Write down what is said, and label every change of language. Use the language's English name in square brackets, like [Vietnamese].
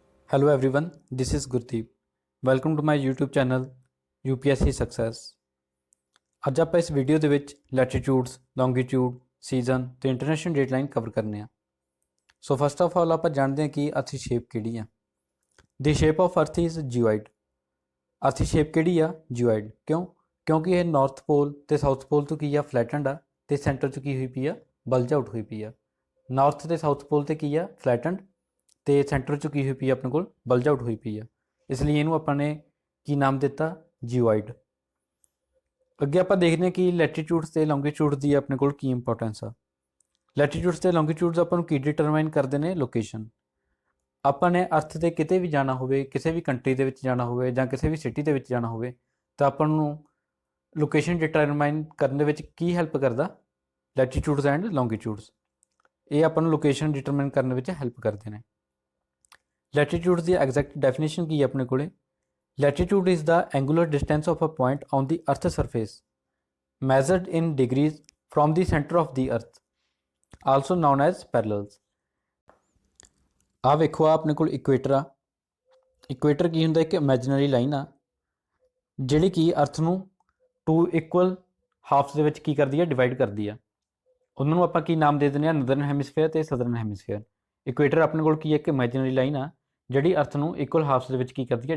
[English] Hello everyone, this is Gurdeep. Welcome to my YouTube channel UPSC Success. [Punjabi] ਅੱਜ ਆਪਾਂ ਇਸ video ਦੇ ਵਿੱਚ ਲੈਟੀਟਿਊਡਸ, ਲੌਂਗੀਟਿਊਡ, ਸੀਜ਼ਨ ਤੇ ਇੰਟਰਨੈਸ਼ਨਲ ਡੇਟਲਾਈਨ ਕਵਰ ਕਰਨੇ ਆ। ਸੋ ਫਸਟ ਆਫ ਆਲ ਆਪਾਂ ਜਾਣਦੇ ਹਾਂ ਕਿ ਅਰਥ ਦੀ ਸ਼ੇਪ ਕਿਹੜੀ ਆ। [English] The shape of earth is geoid. [Punjabi] ਅਰਥ ਦੀ ਸ਼ੇਪ ਕਿਹੜੀ ਆ? ਜਿਓਇਡ। ਕਿਉਂਕਿ ਇਹ ਨਾਰਥ ਪੋਲ ਤੇ ਸਾਊਥ ਪੋਲ ਤੋਂ ਕੀ ਆ? ਫਲੈਟਨਡ ਆ ਤੇ ਸੈਂਟਰ 'ਚ ਕੀ ਹੋਈ ਪਈ ਆ? ਬਲਜ ਆਊਟ ਹੋਈ ਪਈ ਆ। ਨਾਰਥ ਤੇ ਸਾਊਥ ਪੋਲ ਤੇ ਕੀ ਆ? ਫਲੈਟਨਡ ਤੇ ਸੈਂਟਰ 'ਚ ਕੀ ਹੋਈ ਪਈ ਆ? ਆਪਣੇ ਕੋਲ ਬਲਜ ਆਊਟ ਹੋਈ ਪਈ ਆ। ਇਸ ਲਈ ਇਹਨੂੰ ਆਪਾਂ ਨੇ ਕੀ ਨਾਮ ਦਿੱਤਾ? ਜਿਓਇਡ। ਅੱਗੇ ਆਪਾਂ ਦੇਖਦੇ ਹਾਂ ਕਿ ਲੈਟੀਟਿਊਡਸ ਤੇ ਲੌਂਗੀਟਿਊਡਸ ਦੀ ਆਪਣੇ ਕੋਲ ਕੀ ਇੰਪੋਰਟੈਂਸ ਆ। ਲੈਟੀਟਿਊਡਸ ਤੇ ਲੌਂਗੀਟਿਊਡਸ ਆਪਾਂ ਨੂੰ ਕੀ ਡਿਟਰਮਾਈਨ ਕਰਦੇ ਨੇ? ਲੋਕੇਸ਼ਨ। ਆਪਾਂ ਨੇ ਅਰਥ ਤੇ ਕਿਤੇ ਵੀ ਜਾਣਾ ਹੋਵੇ, ਕਿਸੇ ਵੀ ਕੰਟਰੀ ਦੇ ਵਿੱਚ ਜਾਣਾ ਹੋਵੇ ਜਾਂ ਕਿਸੇ ਵੀ ਸਿਟੀ ਦੇ ਵਿੱਚ ਜਾਣਾ ਹੋਵੇ ਤਾਂ ਆਪਾਂ ਨੂੰ ਲੋਕੇਸ਼ਨ ਡਿਟਰਮਾਈਨ ਕਰਨ ਦੇ ਵਿੱਚ ਕੀ ਹੈਲਪ ਕਰਦਾ? ਲੈਟੀਟਿਊਡਸ ਐਂਡ ਲੌਂਗੀਟਿਊਡਸ। ਇਹ ਆਪਾਂ ਨੂੰ ਲੋਕੇਸ਼ਨ ਡਿਟਰਮਾਈਨ ਕਰਨ ਵਿੱਚ ਹੈਲਪ ਕਰਦੇ ਨੇ। ਲੈਟੀਟਿਊਡਸ ਦੀ ਐਗਜ਼ੈਕਟ ਡੈਫੀਨੇਸ਼ਨ ਕੀ ਹੈ ਆਪਣੇ ਕੋਲੇ? [English] Latitude is the angular distance of a point on the Earth's surface, measured in degrees from the center of the Earth, also known as parallels. [Punjabi] ਆ ਵੇਖੋ ਆ ਆਪਣੇ ਕੋਲ ਇਕੁਏਟਰ ਆ। ਇਕੁਏਟਰ ਕੀ ਹੁੰਦਾ? ਇੱਕ ਇਮੈਜਨਰੀ ਲਾਈਨ ਆ ਜਿਹੜੀ ਕਿ ਅਰਥ ਨੂੰ ਟੂ ਇਕੁਅਲ ਹਾਫਸ ਦੇ ਵਿੱਚ ਕੀ ਕਰਦੀ ਆ? ਡਿਵਾਈਡ ਕਰਦੀ ਆ। ਉਹਨਾਂ ਨੂੰ ਆਪਾਂ ਕੀ ਨਾਮ ਦੇ ਦਿੰਦੇ ਆ? ਨਦਰਨ ਹੈਮੀਸਫੇਅਰ ਤੇ ਸਦਰਨ ਹੈਮੀਸਫੇਅਰ। ਇਕੁਏਟਰ ਆਪਣੇ ਕੋਲ ਕੀ ਹੈ? ਇੱਕ ਇਮੈਜਨਰੀ ਲਾਈਨ ਆ ਜਿਹੜੀ ਅਰਥ ਨੂੰ ਇਕੁਅਲ ਹਾਫਸ ਦੇ ਵਿੱਚ ਕੀ ਕਰਦੀ ਹੈ?